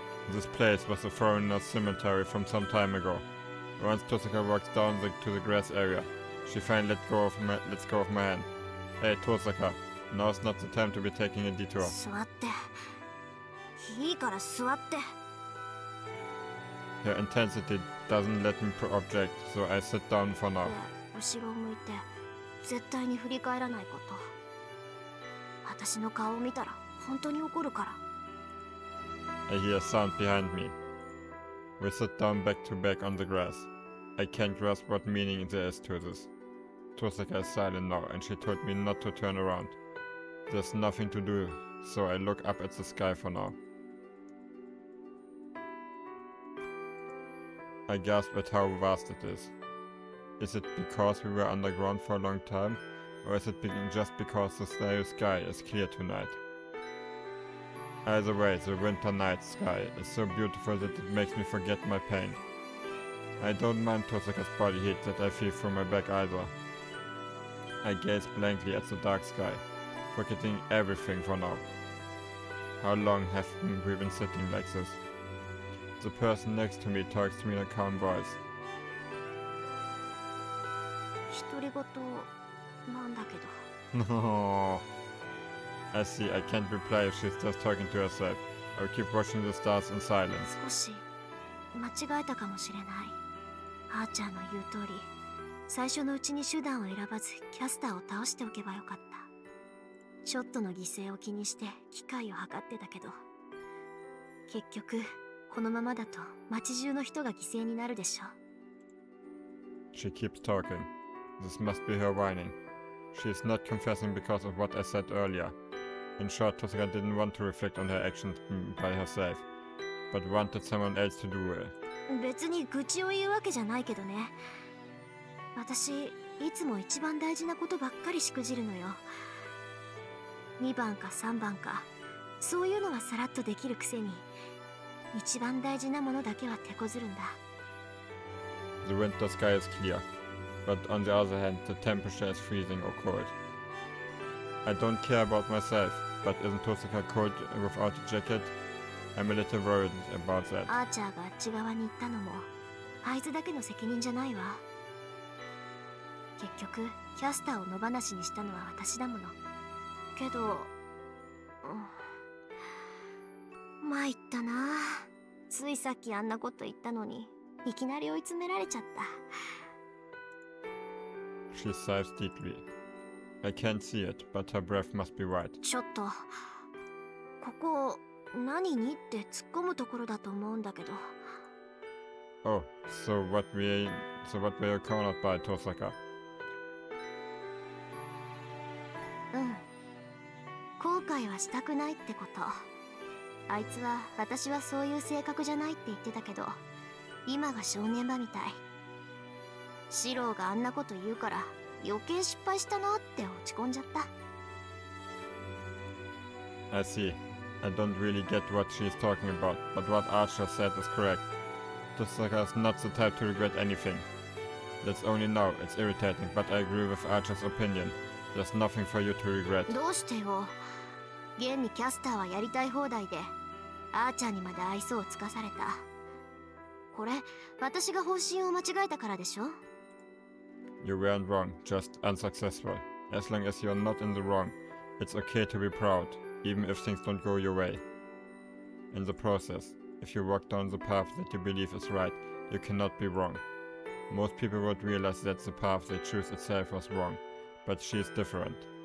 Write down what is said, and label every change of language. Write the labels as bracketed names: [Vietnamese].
[English] This place was a foreigner's cemetery from some time ago. Once Tosaka walks down to the grass area, she finally lets go of my hand. Hey, Tosaka, now's not the time to be taking a detour. [Japanese] 座って。いいから座って。 [English] Her intensity doesn't let me object, so I sit down for now. [Japanese] 後ろを向いて絶対に振り返らないこと。私の顔を見たら本当に怒るから。 [English] I hear a sound behind me. We sit down back to back on the grass. I can't grasp what meaning there is to this. Tosaka is silent now, and she told me not to turn around. There's nothing to do, so I look up at the sky for now. I gasp at how vast it is. Is it because we were underground for a long time, or is it just because the sky is clear tonight? Either way, the winter night sky is so beautiful that it makes me forget my pain. I don't mind Tosaka's body heat that I feel from my back either. I gaze blankly at the dark sky, forgetting everything for now. How long have we been sitting like this? The person next to me talks to me in a calm voice. [Japanese] 独り言なんだけど。 [English] No. I see, I can't reply if she's just talking to herself. I'll keep watching the stars in silence. [Japanese] 少し間違えたかもしれない。あーちゃんの言う通り、最初のうちに手段を選ばずキャスターを倒しておけばよかった。ショットの犠牲を気にして機会を計ってたけど、結局このままだと街中の人が犠牲になるでしょ。 [English] She keeps talking. This must be her whining. She is not confessing because of what I said earlier. In short, Tosaka didn't want to reflect on her actions by herself, but wanted someone else to do it. [Japanese] 別に愚痴を言うわけじゃないけどね。私、いつも一番大事なことばっかりしくじるのよ。 2番か3番か、そういうのはさらっとできるくせに、一番大事なものだけは手こずるんだ。 [English] The winter sky is clear, but on the other hand, the temperature is freezing or cold. I don't care about myself, but isn't Tosaka cold without a jacket? I'm a little worried about that. [Japanese] アーチャーがあっち側に行ったのも、あいつだけの責任じゃないわ。結局、キャスターを野放しにしたのは私だもの。けど、参ったな。ついさっきあんなこと言ったのに、いきなり追い詰められちゃった。 [English] She sighs deeply. I can't see it, but her breath must be right. [Japanese] ちょっと、ここ何にって突っ込むところだと思うんだけど。 [English] Oh, so what were you cornered by, Tosaka? [Japanese] うん。後悔はしたくないってこと。あいつは私はそういう性格じゃないって言ってたけど、今が正念場みたい。シローがあんなこと言うから余計失敗したなって落ち込んじゃった。 [English] I see. I don't really get what she's talking about, but what Archer said is correct. Tosaka is not the type to regret anything. That's only now, it's irritating, but I agree with Archer's opinion. There's nothing for you to regret. [Japanese] どうしてよ。現にキャスターはやりたい放題で、アーチャーにまで愛想をつかされた。これ、私が方針を間違えたからでしょ？ [English] You weren't wrong, just unsuccessful. As long as you're not in the wrong, it's okay to be proud, even if things don't go your way. In the process, if you walk down the path that you believe is right, you cannot be wrong. Most people would realize that the path they choose itself was wrong, but she is different.